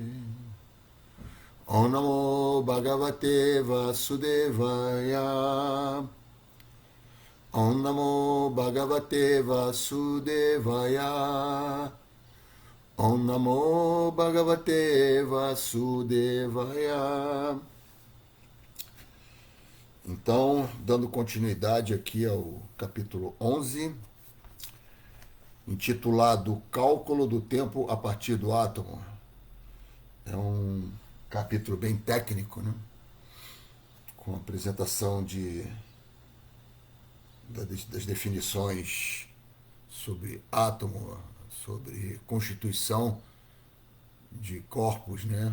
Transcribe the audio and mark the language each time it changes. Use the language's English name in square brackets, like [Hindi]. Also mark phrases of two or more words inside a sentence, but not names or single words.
[Sanskrit] ॐ नमो भगवते वासुदेवाय. ॐ नमो भगवते वासुदेवाय. ॐ नमो भगवते वासुदेवाय. [Portuguese] Então, dando continuidade aqui ao capítulo 11, intitulado Cálculo do Tempo a partir do átomo. É um capítulo bem técnico, né? Com apresentação das definições sobre átomo, sobre constituição de corpos, né?